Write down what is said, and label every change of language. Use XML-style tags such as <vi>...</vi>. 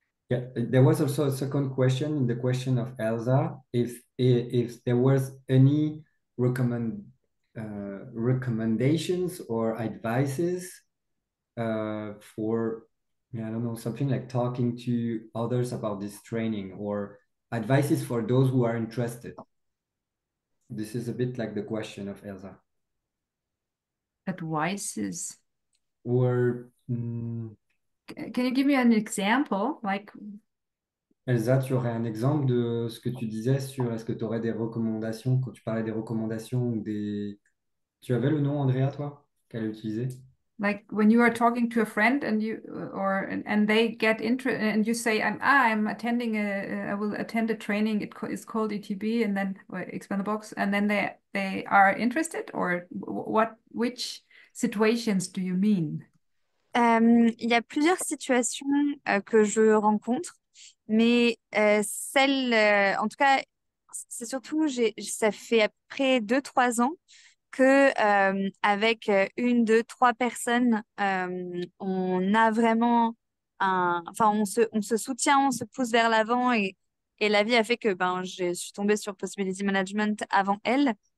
<en>Yeah, there was also a second question in the question of Elsa, if there was any recommendations or advices for, yeah, I don't know, something like talking to others about this training or advices for those who are interested. This is a bit like the question of Elsa. advices. Or Can you give me an example? Like,</en> <fr>Elsa, tu aurais un exemple de ce que tu disais sur est-ce que tu aurais des recommandations quand tu parlais des recommandations ou des... Tu avais le nom, Andrea, toi, qu'elle a utilisé?</fr> <en>like when you are talking to a friend and you and they get interested, and you say, I'm attending I will attend a training. It's called ETB, and then expand the box, and then they are interested, or which situations do you mean?</en> <fr>Il y a plusieurs situations que je rencontre, mais en tout cas, c'est surtout, ça fait à peu près 2, 3 ans que avec une, deux, trois personnes, on a vraiment enfin, on se soutient, on se pousse vers l'avant et la vie a fait que ben, je suis tombée sur Possibility Management avant elle.</fr>